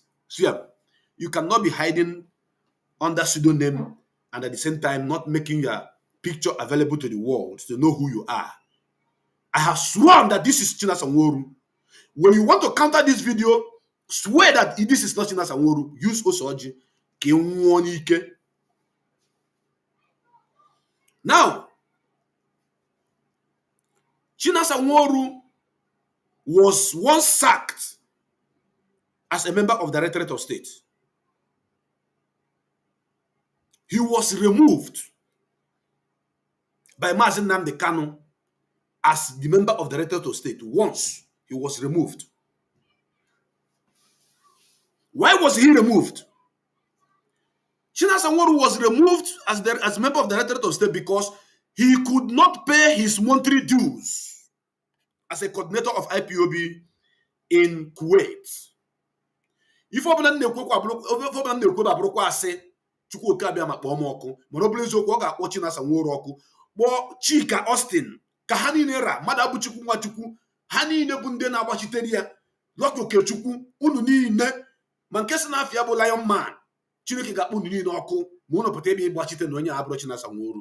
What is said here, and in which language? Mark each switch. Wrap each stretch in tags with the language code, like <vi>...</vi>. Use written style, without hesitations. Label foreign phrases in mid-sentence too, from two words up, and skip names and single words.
<en>See, you cannot be hiding under pseudonym and at the same time not making your picture available to the world to know who you are. I have sworn that this is Chinasa Nworu. When you want to counter this video, swear that this is not Chinasa Nworu. Use Osoji. Now, Chinasa Nworu was once sacked as a member of the Directorate of State. He was removed by Mazen Nnamdi Kanu as the member of the Directorate of State. Once he was removed. Why was he removed? Chinasa Nworu was removed as a member of the Directorate of State because he could not pay his monthly dues as a coordinator of IPOB in Kuwait.</en> <ig>If Obalan na-ekwu abụrụkwa asị Chukwu oke abịa ma kpọọ m ọkụ, mana ọ bụrụ eziokwu ọ ga-akpọ Chinasa Nworu ọkụ, kpọọ Chika Austin, ka ha niile ra mmadụ abụchukwu Nwachukwu, ha niile bụ ndị na-agbachitere ya, Dr. Okechukwu, unu niile, ma nke si n'afịa bụ Lion Man, Chineke ga-akpọ unu niile ọkụ ma ụnụ pụta ebe ịgbachite na onye abụrụ Chinasa Nworu.</ig>